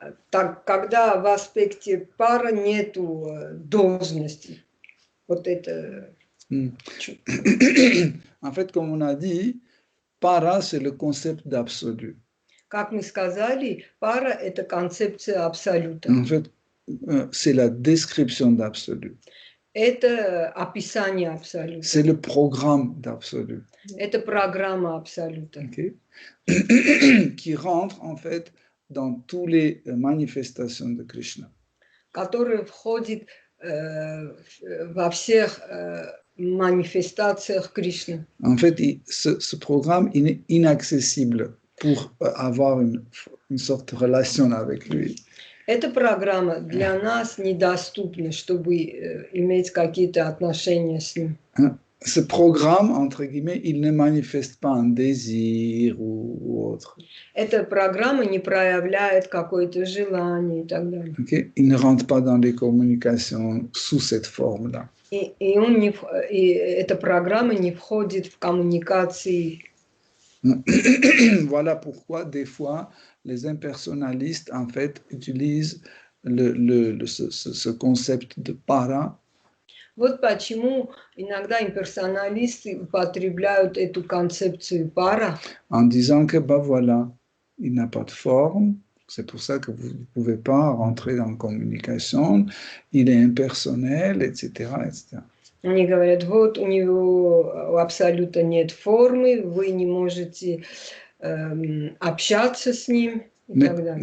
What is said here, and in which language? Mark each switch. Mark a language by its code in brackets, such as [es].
[ru] Так, когда в аспекте пара нету должности. Вот это. [fr] En fait, comme on a dit, para, c'est le concept d'absolu. [ru] Как мы сказали, пара – это концепция абсолюта. [fr] En fait, c'est la description d'absolu. [ru] Это описание абсолюта. [fr] C'est le programme d'absolu. [ru] Это программа абсолюта. [en] Okay? [fr] Qui rentre, en fait, dans toutes les manifestations de Krishna. [ru] Который входит во всех манифестациях Кришны. [fr] En fait, ce programme il est inaccessible pour avoir une sorte de relation avec lui. [ru] Эта программа для нас недоступна, чтобы иметь какие-то отношения с ним. [fr] Ce programme, entre guillemets, il ne manifeste pas un désir ou autre. [ru] Эта программа не проявляет какое-то желание и так далее. [en] Okay? [fr] Il ne rentre pas dans les communications sous cette forme-là. [ru] И эта программа не входит в коммуникации. [fr] Voilà pourquoi, des fois, les impersonnalistes, en fait, utilisent ce concept de para. [ru] Вот почему иногда имперсоналисты употребляют эту концепцию пара. [fr] En disant que, bah voilà, il n'a pas de forme, c'est pour ça que vous ne pouvez pas rentrer dans la communication, il est impersonnel, etc., etc. [ru] Они говорят, вот у него у абсолюта нет формы, вы не можете общаться с ним и так далее.